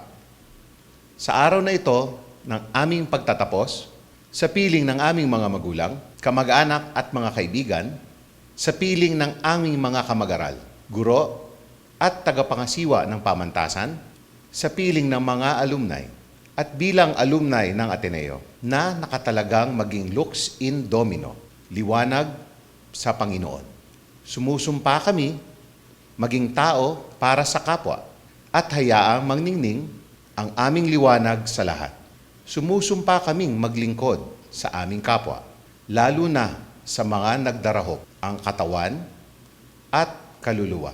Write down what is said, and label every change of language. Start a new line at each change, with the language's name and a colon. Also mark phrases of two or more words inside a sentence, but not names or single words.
Filipino: Sa araw na ito ng aming pagtatapos, sa piling ng aming mga magulang, kamag-anak at mga kaibigan, sa piling ng aming mga kamag-aral, guro at tagapangasiwa ng pamantasan, sa piling ng mga alumni, at bilang alumni ng Ateneo na nakatalagang maging
Latin: lux in domino,
Filipino: liwanag sa Panginoon. Sumusumpa kami maging tao para sa kapwa at hayaang mangningning ang aming liwanag sa lahat. Sumusumpa kaming maglingkod sa aming kapwa, lalo na sa mga nagdarahop ang katawan at kaluluwa.